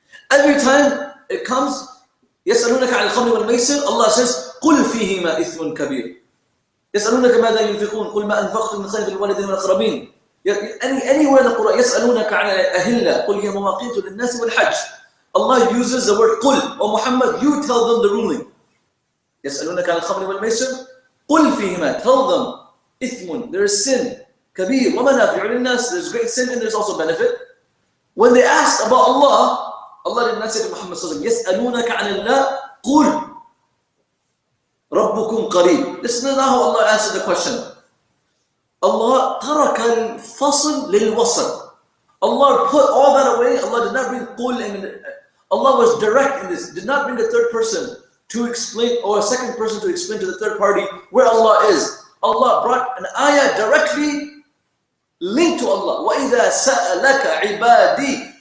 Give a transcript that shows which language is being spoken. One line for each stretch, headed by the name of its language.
English: Every time it comes,
Arabic: يَسْأَلُونَكَ عَنِ الْخَمْرِ وَالْمَيْسِرِ,
English: Allah says,
Arabic: قُلْ فِيهِمَا إِثْمٌ كَبِيرٌ. يَسْأَلُونَكَ مَاذَا يُنْفِقُونَ قُلْ مَا أَنْفَقْتُمْ مِنْ خَيْرٍ فَلِلْوَالِدَيْنِ وَالْأَقْرَبِينَ.
English: Anywhere in the Quran,
Arabic: يَسْأَلُونَكَ عَنِ الْأَهِلَّةِ قُلْ هِيَ مَوَاقِيتُ لِلنَّاسِ وَالْحَجِّ.
English: Allah uses the word قُلْ. O Muhammad, you tell them the ruling.
Arabic: يَسْأَلُونَكَ عَنِ الْخَمْرِ وَالْمَيْسِرِ قُلْ فِيهِمَا.
English: Tell them, إِثْمٌ, there is sin.
Arabic: كَبِيرٌ وَمَنَافِعُ لِلنَّاسِ.
English: There's great sin and there's also benefit. When they asked about Allah, Allah did not say to Muhammad
Arabic: يَسْأَلُونَكَ عَنِ اللَّهِ قُلْ رَبُّكُمْ قَرِيبٌ.
English: This is not how Allah answered the question.
Arabic: Allah تَرَكَ الْفَصْلِ لِلْوَصْلِ.
English: Allah put all that away. Allah did not bring قُل in. Allah was direct in this. Did not bring a third person to explain, or a second person to explain to the third party where Allah is. Allah brought an ayah directly linked to Allah.
Arabic: وَإِذَا سَأَلَكَ عِبَادِي.